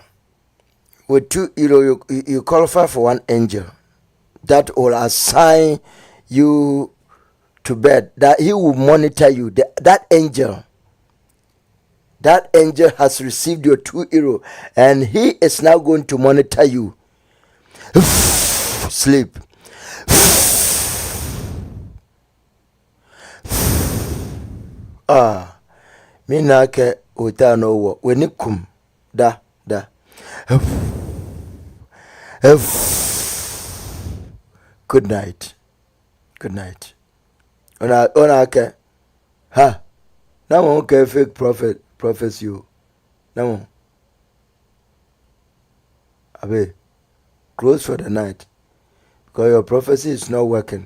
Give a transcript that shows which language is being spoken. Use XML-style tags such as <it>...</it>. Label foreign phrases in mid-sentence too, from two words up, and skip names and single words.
<en>With 2 euro, you qualify for 1 angel that will assign you to bed. That he will monitor you. That angel has received your 2 euro, and he is now going to monitor you. Sleep. Minake utano wo wenikum da. Good night. Ona ha. Now okay, fake prophets you. Now Abe, close for the night because your prophecy is not working.</en>